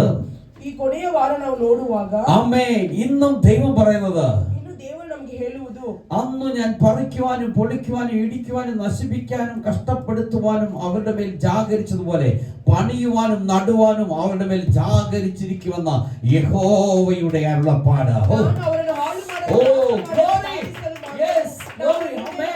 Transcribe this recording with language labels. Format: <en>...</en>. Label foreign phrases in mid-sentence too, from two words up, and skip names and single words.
<kn>ಈ ಕೊನೆಯ ವಾರ ನಾವು ನೋಡುವಾಗ,</kn> <ml>ആമേൻ, ഇന്നും ദൈവം പറയുന്നത്,</ml> <kn>ಇನ್ನು ದೇವರು ನಮಗೆ ಹೇಳುವುದು,</kn> <ml>അന്ന് ഞാൻ പറിക്കുവാനും പൊളിക്കുവാനും ഇടിക്കുവാനും നശിപ്പിക്കാനും കഷ്ടപ്പെടുത്തുവാനും അവരുടെ മേൽ ജാഗരിച്ചതുപോലെ പണിയുവാനും നടുവാനും അവരുടെ മേൽ ജാഗരിച്ചിരിക്കുമെന്ന യഹോവയുടെ അരുളപ്പാട്.</ml> <kn>ನಾನು ಅವರನ್ನು ಹಾಳು ಮಾಡಲು,</kn> <en>glory. Yes, glory.</en>